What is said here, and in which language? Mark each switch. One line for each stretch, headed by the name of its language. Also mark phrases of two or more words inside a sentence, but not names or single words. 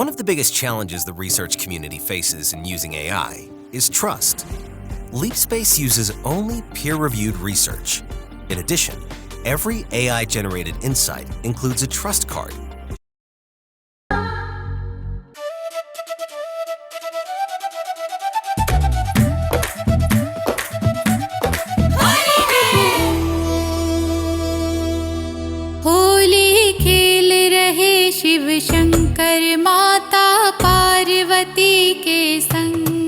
English: biggest challenges the research community faces in using AI is trust. LeapSpace uses only peer-reviewed research. In addition, every AI-generated insight includes a trust card.
Hindi: होली खेल रहे शिव शंकर माता पार्वती के संग।